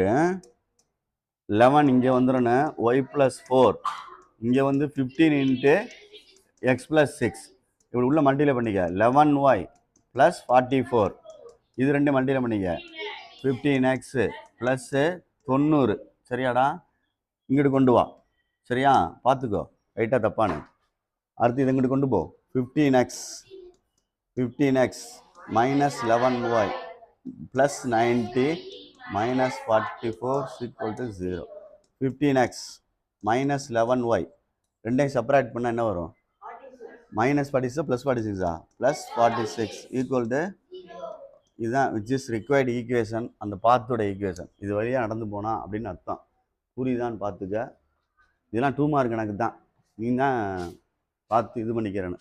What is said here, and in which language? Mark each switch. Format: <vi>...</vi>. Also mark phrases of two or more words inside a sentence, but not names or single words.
<ta>11 இங்கே வந்துடும், y + 4 இங்கே வந்து 15 இன்ட்டு x + 6 இப்படி உள்ள மல்டிப்ளை பண்ணிக்க. 11y + 44 இது 2 மல்டிப்ளை பண்ணிக்க. 15x + 90, சரியாடா? இங்கிட்டு கொண்டு வா, சரியா? பார்த்துக்கோ ரைட்டாக தப்பானு. அடுத்து இது இங்கிட்டு கொண்டு போ. 15x -11y + 90 -44 = 0. 15x -11y ரெண்டையும் செப்பரேட் பண்ணால் என்ன வரும், -46 +46 +46</ta> <en>equal to</en> <ta>இதுதான்</ta> <en>which is required equation,</en> <ta>அந்த பாத்தோட ஈக்குவேஷன். இது வழியாக நடந்து போனால் அப்படின்னு அர்த்தம். புரியுதான்னு பார்த்துக்க. இதெல்லாம் 2 மார்க் கணக்கு தான், நீ தான் பார்த்து இது பண்ணிக்கிறேன்னு.</ta>